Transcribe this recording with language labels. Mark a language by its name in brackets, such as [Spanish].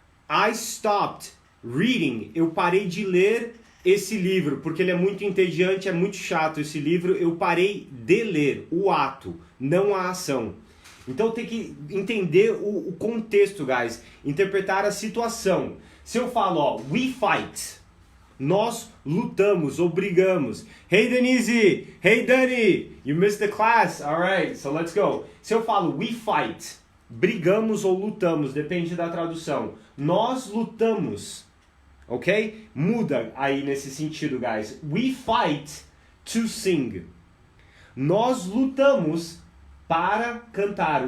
[English] I stopped reading, [Portuguese] eu parei de ler esse livro, porque ele é muito entediante, é muito chato esse livro, eu parei de ler, o ato, não a ação. Então tem que entender o contexto, guys, interpretar a situação. Se eu falo, ó, [English] we fight, [Portuguese] nós lutamos ou brigamos. [English] Hey Denise, hey Dani, you missed the class, alright, so let's go. [Portuguese] Se eu falo [English] we fight, [Portuguese] brigamos ou lutamos, depende da tradução. Nós lutamos, ok? Muda aí nesse sentido, guys. [English] We fight to sing. [Portuguese] Nós lutamos para cantar.